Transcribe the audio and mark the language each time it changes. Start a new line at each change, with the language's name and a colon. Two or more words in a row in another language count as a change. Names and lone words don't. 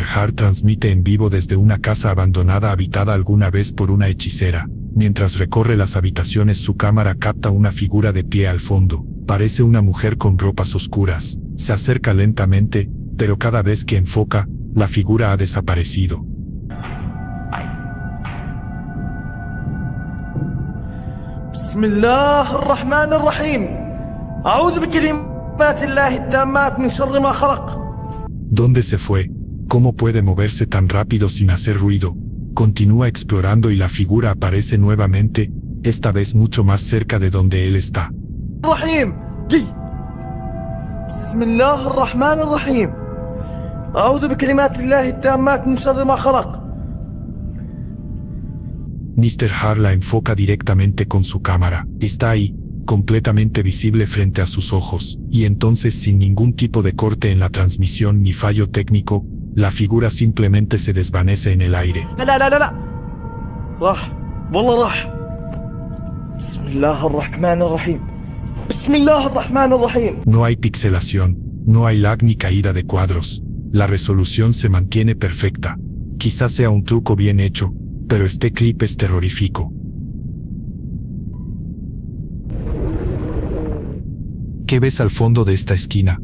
Spanish: Hart transmite en vivo desde una casa abandonada habitada alguna vez por una hechicera. Mientras recorre las habitaciones, su cámara capta una figura de pie al fondo. Parece una mujer con ropas oscuras. Se acerca lentamente, pero cada vez que enfoca, la figura ha desaparecido.
Arabic: بسم الله الرحمن الرحيم. أعوذ بكلمات الله التامات من شر ما خلق.
Spanish: ¿Dónde se fue? ¿Cómo puede moverse tan rápido sin hacer ruido? Continúa explorando y la figura aparece nuevamente, esta vez mucho más cerca de donde él está.
Arabic: Rahim. بسم الله الرحمن الرحيم. أعوذ بكلمات الله التامات من شر ما خلق.
Spanish: Mr. Hart la enfoca directamente con su cámara. Está ahí, completamente visible frente a sus ojos, y entonces sin ningún tipo de corte en la transmisión ni fallo técnico, la figura simplemente se desvanece en el aire.
Arabic: لا راح والله راح. بسم الله الرحمن الرحيم. بسم الله الرحمن الرحيم.
Spanish: No hay pixelación, no hay lag ni caída de cuadros. La resolución se mantiene perfecta. Quizás sea un truco bien hecho, pero este clip es terrorífico. ¿Qué ves al fondo de esta esquina?